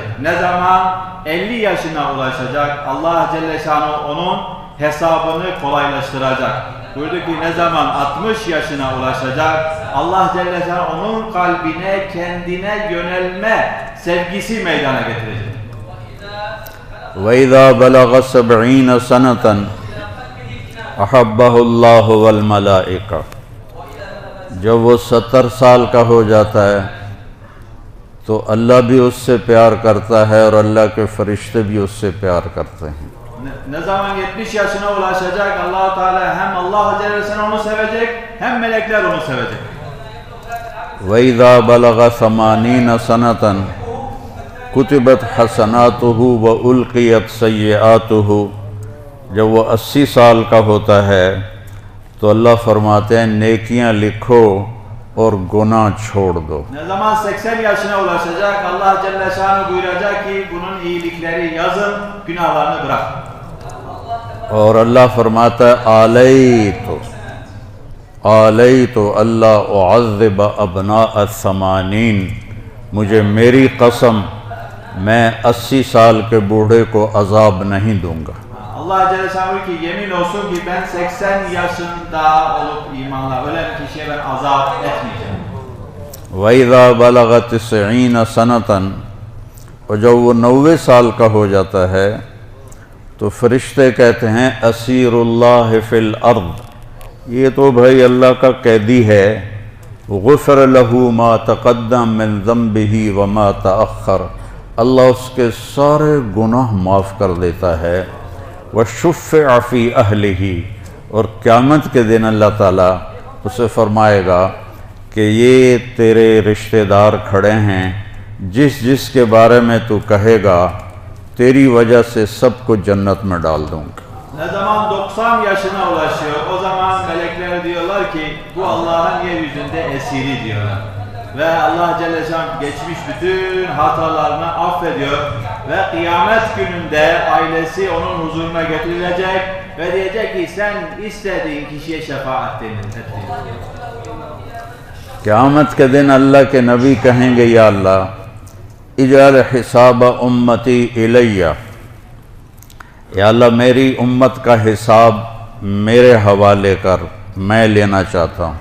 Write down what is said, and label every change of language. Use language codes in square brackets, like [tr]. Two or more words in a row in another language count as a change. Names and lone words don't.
[tr] Ne zaman 50 yaşına ulaşacak Allah Celle Şanuhu onun hesabını kolaylaştıracak. Buyurdu ki ne zaman 60 yaşına ulaşacak Allah Celle Şanuhu onun kalbine kendine yönelme sevgisi meydana getirecek. [ar] وَإِذَا بَلَغَ 70 سَنَةً أَحَبَّهُ اللَّهُ وَالْمَلَائِكَةُ. [ur] جب وہ 70 سال کا ہو جاتا ہے تو اللہ بھی اس سے پیار کرتا ہے اور اللہ کے فرشتے بھی اس سے پیار کرتے ہیں. [tr] Ne zaman 70 yaşına ulaşacak Allah-u Teala hem Allah Celle Şanuhu onu sevecek hem melekler onu sevecek. [ar] وَإِذَا بَلَغَ 80 سَنَةً كُتِبَتْ حَسَنَاتُهُ وَأُلْقِيَتْ سَيِّئَاتُهُ. [ur] جب وہ 80 سال کا ہوتا ہے تو اللہ فرماتے ہیں نیکیاں لکھو اور گناہ چھوڑ دو. [tr] Ne zaman 80 yaşına ulaşacak Allah Celle Şanuhu buyuracak ki bunun iyilikleri yazın, günahlarını bırak. [ur] اور اللہ فرماتا ہے [ar] آلیتو اللہ اعذب ابناء [ur] 80. مجھے میری قسم میں 80 سال کے بوڑھے کو عذاب نہیں دوں گا. [tr] Allah Celle Şanuhu ki yemin olsun ki ben 80 yaşında olup imanla ölen kişiye ben azap etmeyeceğim. [ar] وَإِذَا بَلَغَ 90 سَنَةً. [ur] اور جب وہ 90 سال کا ہو جاتا ہے تو فرشتے کہتے ہیں [ar] اسیر اللہ فی الارض. [ur] یہ تو بھائی اللہ کا قیدی ہے. [ar] غفر لہ ما تقدم من ذنبہ وما تأخر. [ur] اللہ اس کے سارے گناہ معاف کر دیتا ہے. [ar] وشفع فی اہلہ. [ur] اور قیامت کے دن اللہ تعالیٰ اسے فرمائے گا کہ یہ تیرے رشتہ دار کھڑے ہیں، جس کے بارے میں تو kehے گا تیری وجہ سے سب کو جنت میں ڈال دوں گا. [tr] Ne zaman 90 yaşına ulaşıyor o zaman melekler diyorlar ki bu Allah'ın yeryüzünde esiri diyorlar. Ve Allah Celle Şanuhu geçmiş bütün hatalarını affediyor ve kıyamet gününde ailesi onun huzuruna getirilecek ve diyecek ki sen istediğin kişiye şefaat et. [ur] قیامت کے دن اللہ کے نبی کہیں گے [ar] یا اللہ اجعل حساب امتی الیہ. [ur] یا اللہ میری امت کا حساب میرے حوالے کر، میں لینا چاہتا ہوں.